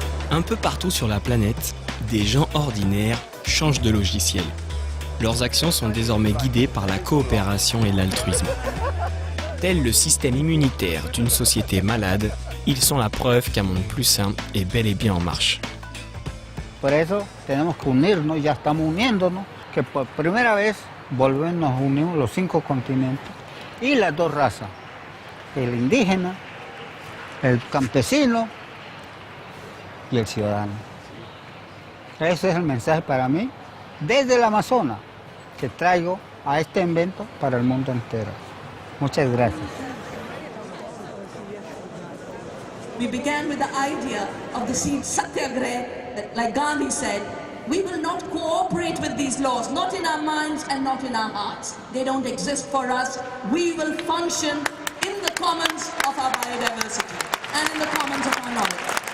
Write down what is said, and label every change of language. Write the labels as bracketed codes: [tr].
[fr] Un peu partout sur la planète, des gens ordinaires changent de logiciel. Leurs actions sont désormais guidées par la coopération et l'altruisme. Tel le système immunitaire d'une société malade, ils sont la preuve qu'un monde plus sain est bel et bien en marche. [es] Por eso tenemos que unirnos, ya estamos uniéndonos, que por primera vez nos unimos los 5 continentes y las 2 razas, el indígena, el campesino y el ciudadano. Ese es el mensaje para mí, desde el Amazonas, que traigo a este evento para el mundo entero. Muchas gracias. [en] We began with the idea of the seed satyagraha, that, like Gandhi said, we will not cooperate with these laws, not in our minds and not in our hearts. They don't exist for us. We will function in the commons of our biodiversity and in the commons of our knowledge.